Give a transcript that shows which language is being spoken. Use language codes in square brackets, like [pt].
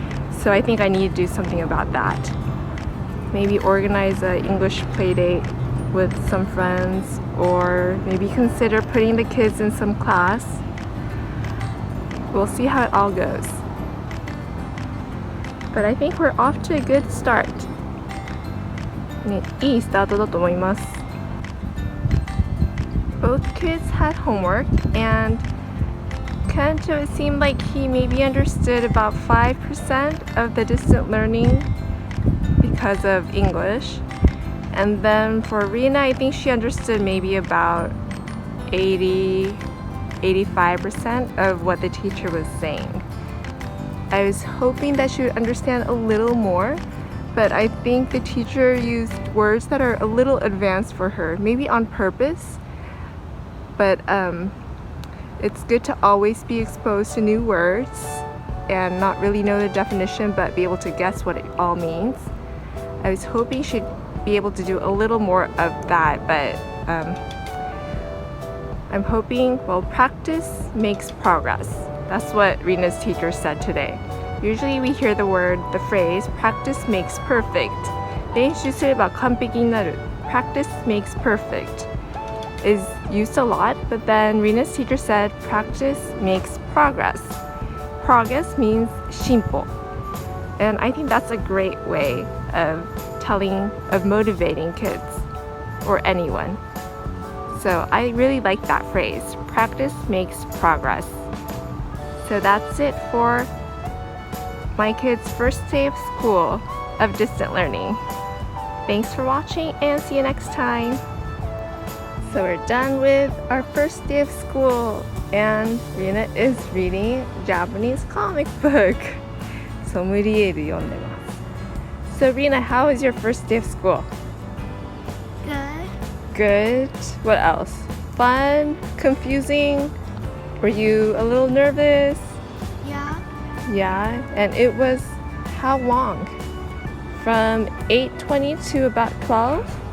[en] So I think I need to do something about that. Maybe organize an English play date with some friends, or maybe consider putting the kids in some class. We'll see how it all goes. But I think we're off to a good start. [ja] ね、いいスタートだと思います。 [en] Both kids had homework, and Kanto, it seemed like he maybe understood about 5% of the distant learning because of English. And then for Rina, I think she understood maybe about 85% of what the teacher was saying. I was hoping that she would understand a little more, but I think the teacher used words that are a little advanced for her, maybe on purpose. But it's good to always be exposed to new words and not really know the definition, but be able to guess what it all means. I was hoping she'd be able to do a little more of that, but I'm hoping, well, practice makes progress. That's what Rina's teacher said today. Usually we hear the phrase, practice makes perfect. [ja] 練習すれば完璧になる. [en] Practice makes perfect is used a lot, but then Rina's teacher said practice makes progress. Progress means 進歩. And I think that's a great way of motivating kids or anyone. So I really like that phrase, practice makes progress. So that's it for my kids' first day of school of distant learning. Thanks for watching and see you next time. So we're done with our first day of school, and Rina is reading Japanese comic book. [ja] ソムリエル読んでます。 [en] So Rina, how was your first day of school? Good. Good. What else? Fun? Confusing? Were you a little nervous? Yeah. Yeah. And it was how long? From 8:20 to about 12?